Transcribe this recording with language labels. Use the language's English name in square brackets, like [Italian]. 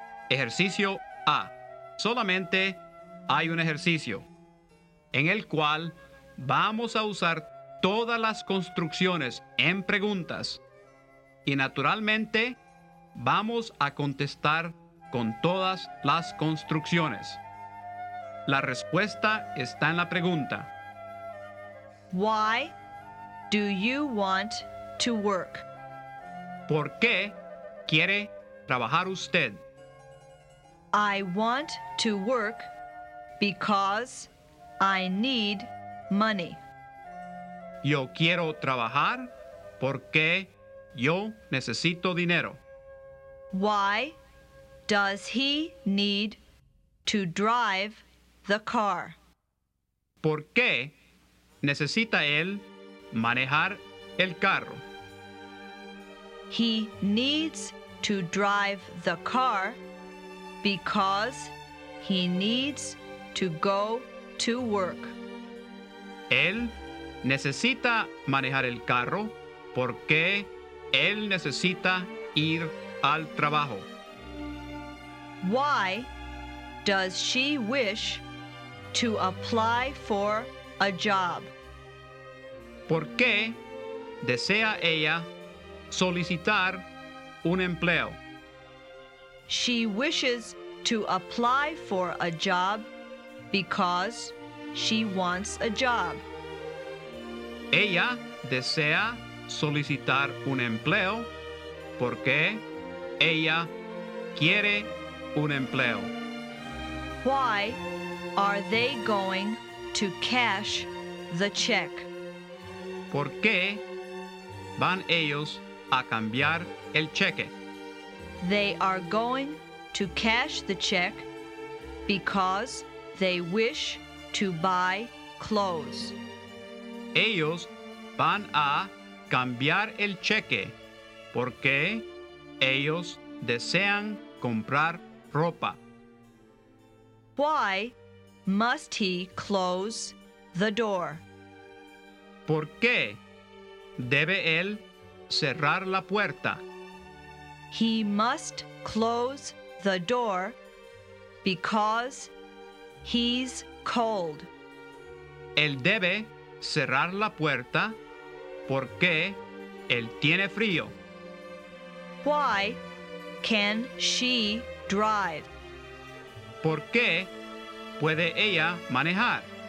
[Spanish] Ejercicio A. Solamente hay un ejercicio en el cual vamos a usar todas las construcciones en preguntas y naturalmente vamos a contestar con todas las construcciones. La respuesta está en la pregunta. [English] Why do you want to work? [Spanish] ¿Por qué quiere trabajar usted? [English] I want to work because I need money. [Spanish] Yo quiero trabajar porque yo necesito dinero. [English] Why does he need to drive the car? [Spanish] ¿Por qué necesita él manejar el carro? [English] He needs to drive the car because he needs to go to work. [Spanish] Él necesita manejar el carro porque él necesita ir al trabajo. [English] Why does she wish to apply for a job? [Spanish] ¿Por qué desea ella solicitar un empleo? [English] She wishes to apply for a job because she wants a job. [Spanish] Ella desea solicitar un empleo porque ella quiere un empleo. [English] Why are they going to cash the check? [Spanish] ¿Por qué van ellos a cambiar el cheque? [English] They are going to cash the check because they wish to buy clothes. [Spanish] Ellos van a cambiar el cheque porque ellos desean comprar ropa. [English] Why must he close the door? [Spanish] ¿Por qué debe él cerrar la puerta? [English] He must close the door because he's cold. [Spanish] Él debe cerrar la puerta porque él tiene frío. [English] Why can she drive? [Spanish] ¿Por qué puede ella manejar?